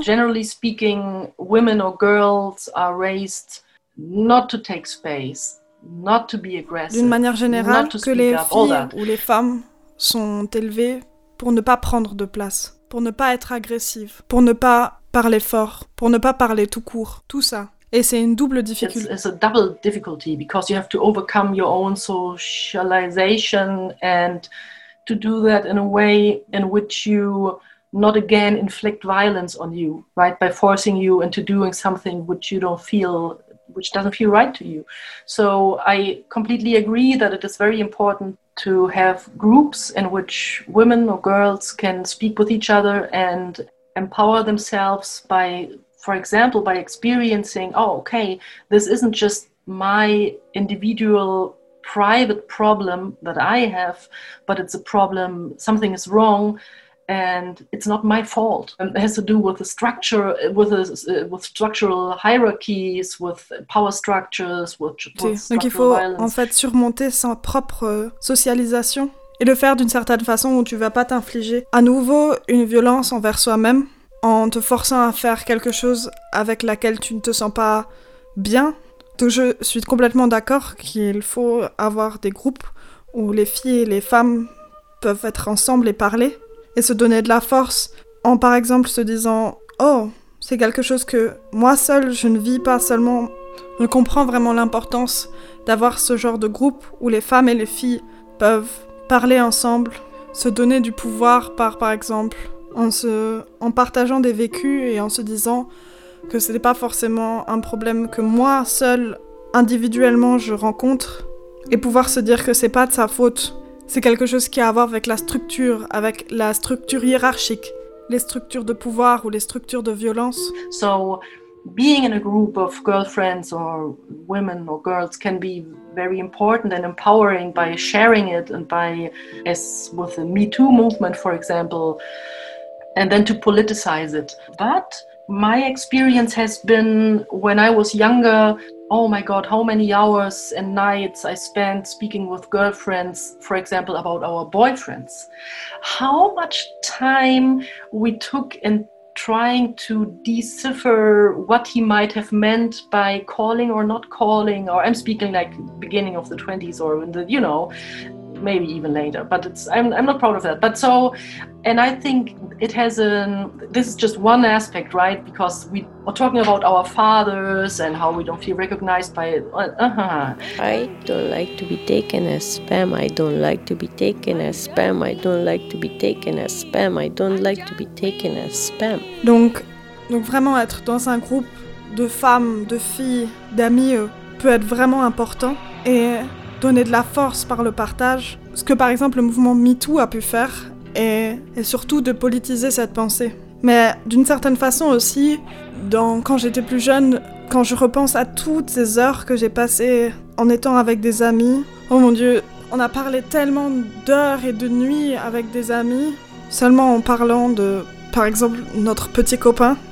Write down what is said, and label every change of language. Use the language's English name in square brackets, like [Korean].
[English] Generally speaking, women or girls are raised not to take space, not to be aggressive. [French] D'une manière générale, que les filles ou les femmes sont élevées pour ne pas prendre de place, pour ne pas être agressives, pour ne pas parler fort, pour ne pas parler tout court, tout ça. Et c'est une double difficulté. [English] It's a double difficulty because you have to overcome your own socialization and to do that in a way in which you not again inflict violence on you, right? By forcing you into doing something which you don't feel, which doesn't feel right to you. So I completely agree that it is very important to have groups in which women or girls can speak with each other and empower themselves by... For example, by experiencing, oh, okay, this isn't just my individual private problem that I have, but it's a problem, something is wrong, and it's not my fault. And it has to do with the structure, with structural hierarchies, with power structures, with structural violence. [French] Donc il faut, en fait, surmonter sa propre socialisation et le faire d'une certaine façon où tu vas pas t'infliger à nouveau une violence envers soi-même en te forçant à faire quelque chose avec laquelle tu ne te sens pas bien. Donc je suis complètement d'accord qu'il faut avoir des groupes où les filles et les femmes peuvent être ensemble et parler et se donner de la force en par exemple se disant « Oh, c'est quelque chose que moi seule, je ne vis pas seulement. » Je comprends vraiment l'importance d'avoir ce genre de groupe où les femmes et les filles peuvent parler ensemble, se donner du pouvoir par exemple, en partageant des vécus et en se disant que ce n'est pas forcément un problème que moi seule, individuellement, je rencontre. Et pouvoir se dire que ce n'est pas de sa faute. C'est quelque chose qui a à voir avec la structure, hiérarchique. Les structures de pouvoir ou les structures de violence. [English] So, being in a group of girlfriends or women or girls can be very important and empowering by sharing it and by, as with the Me Too movement, for example, and then to politicize it. But my experience has been when I was younger, oh my God, how many hours and nights I spent speaking with girlfriends, for example, about our boyfriends. How much time we took in trying to decipher what he might have meant by calling or not calling, or I'm speaking like beginning of the 20s or in the, you know, maybe even later, but I'm not proud of that. But so, and I think it has this is just one aspect, right? Because we are talking about our fathers and how we don't feel recognized by it. I don't like to be taken as spam. I don't like to be taken as spam. I don't like to be taken as spam. I don't like to be taken as spam. [French] Donc vraiment être dans un groupe de femmes, de filles, d'amis peut être vraiment important et donner de la force par le partage. Ce que par exemple le mouvement MeToo a pu faire et surtout de politiser cette pensée. Mais d'une certaine façon aussi, quand j'étais plus jeune, quand je repense à toutes ces heures que j'ai passées en étant avec des amis, oh mon Dieu, on a parlé tellement d'heures et de nuits avec des amis, seulement en parlant de, par exemple, notre petit copain.